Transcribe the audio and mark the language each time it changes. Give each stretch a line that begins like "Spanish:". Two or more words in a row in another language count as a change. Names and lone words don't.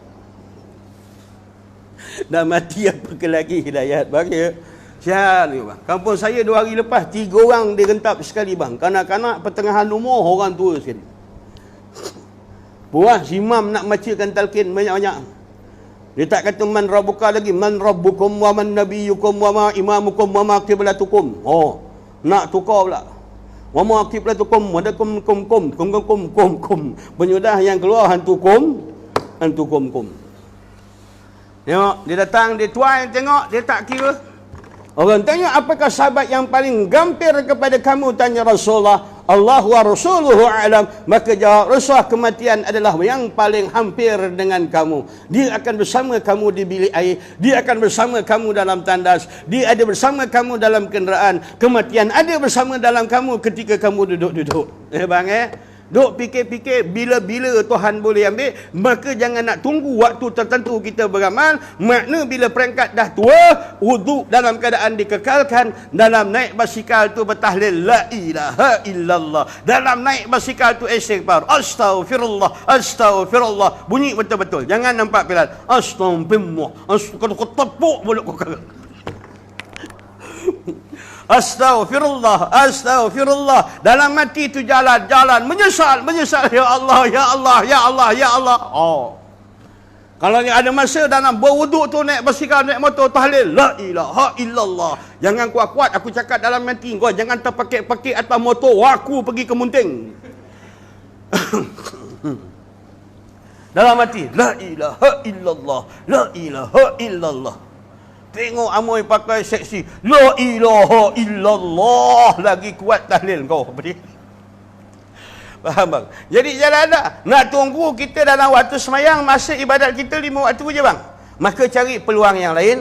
Malay: Dah mati apa ke lagi hidayat bagi. Sial ni bang. Kampung saya 2 hari lepas 3 orang dia rentap sekali bang. Kanak-kanak pertengahan umur, orang tua sekali. Puas imam nak bacakan talqin banyak-banyak. Dia tak kata
Arabic: من ربك
Malay: lagi,
Arabic: من ربكم ومن نبيكم وما إمامكم وما قبلتكم.
Malay: Nak tukar pula.
Arabic: وما قبلتكم ودكم كم.
Malay: Penyudah yang keluar hantu kum. Tengok, dia datang, dia tuai tengok, dia tak kira. Orang tanya, apakah sahabat yang paling gampir kepada kamu? Tanya Rasulullah.
Arabic: الله ورسوله أعلم.
Malay: Maka jawab Rasulullah, kematian adalah yang paling hampir dengan kamu. Dia akan bersama kamu di bilik air. Dia akan bersama kamu dalam tandas. Dia ada bersama kamu dalam kenderaan. Kematian ada bersama dalam kamu ketika kamu duduk-duduk. Bang duk fikir-fikir bila-bila Tuhan boleh ambil, maka jangan nak tunggu waktu tertentu kita beramal. Makna bila perangkat dah tua, wuduk dalam keadaan dikekalkan. Dalam naik basikal tu bertahlil
Arabic: لا إله إلا الله.
Malay: Dalam naik basikal tu istighfar,
Arabic: أستغفر الله، أستغفر الله.
Malay: Bunyi betul-betul. Jangan nampak pilat.
Arabic: أستغفر الله.
Malay: Kalau kau tepuk mulut kau kagak.
Arabic: أستغفر الله، أستغفر الله.
Malay: Dalam mati tu jalan, menyesal,
Arabic: يا الله، يا الله، يا الله، يا الله. Oh.
Malay: Kalau ada masa dalam berwuduk tu naik basikal, naik motor, tahlil
Arabic: لا إله إلا الله.
Malay: Jangan kuat-kuat aku cakap dalam mati. Kau jangan terpakik-pakik atas motor, aku pergi ke Munting. Dalam mati
Arabic: لا إله إلا الله، لا إله إلا الله.
Malay: Tengok Amoy pakai seksi.
Arabic: لا إله إلا الله.
Malay: Lagi kuat tahlil kau. Faham bang? Jadi jalan dah. Nak tunggu kita dalam waktu semayang, masa ibadat kita 5 waktu je bang. Maka cari peluang yang lain.